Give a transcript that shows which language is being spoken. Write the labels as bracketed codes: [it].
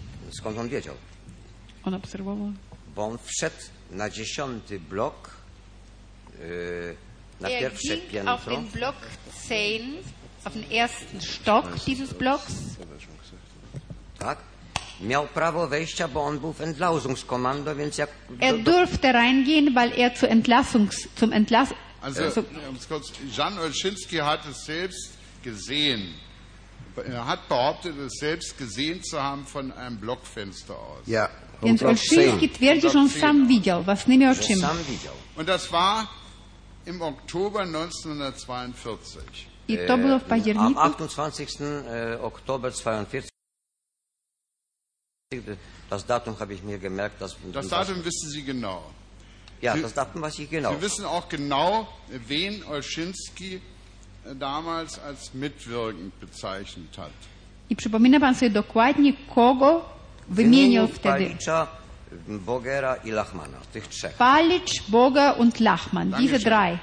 [pl] Skąd on wiedział? On obserwował. Bo on wszedł na 10. blok. [de] Er ging auf den Block 10, auf den ersten Stock dieses Blocks. [pl] Tak. Miał prawo wejścia, bo on był w Entlassungskommando, więc jak... [de] Er durfte reingehen, weil er zu Entlassungs... Zum Entlass... Also, Jan Olszynski hat es selbst gesehen. Er hat behauptet, es selbst gesehen zu haben von einem Blockfenster aus. Ja. [pl] Jens Olszynski twierdzi, że on sam widział. Was nie miał czym. [de] Und das war... Im Oktober 1942. [pl] I to było w październiku? [de] Am 28. Oktober 1942. Das Datum habe ich mir gemerkt. Das Datum wissen Sie genau. Ja, das Datum weiß ich genau. Sie wissen auch genau, wen Olszynski damals als mitwirkend bezeichnet hat. [pl] I przypomina pan sobie dokładnie, kogo wymienił wtedy? Bogera i Lachmana, tych trzech. [de] Palicz, Boga und Lachman, diese drei.